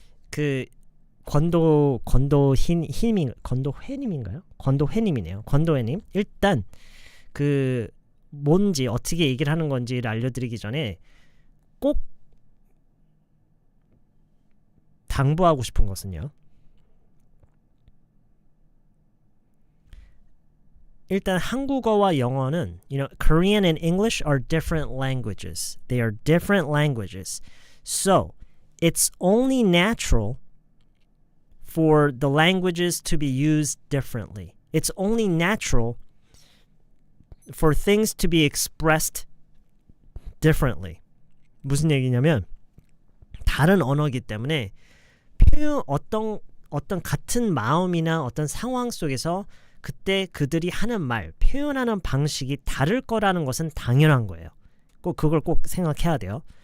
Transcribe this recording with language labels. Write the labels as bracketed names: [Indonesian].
[Korean] 그 건도회님인가요? 건도회님이네요. 건도회님. 일단 그 뭔지 어떻게 얘기를 하는 건지를 알려드리기 전에 꼭 당부하고 싶은 것은요. 일단 한국어와 영어는 [English] Korean and English are different languages. They are different languages. So, it's only natural for the languages to be used differently. It's only natural for things to be expressed differently. [Korean] 무슨 얘기냐면 다른 언어이기 때문에 표현 어떤 같은 마음이나 어떤 상황 속에서 그때 그들이 하는 말, 표현하는 방식이 다를 거라는 것은 당연한 거예요. 그걸 꼭 생각해야 돼요.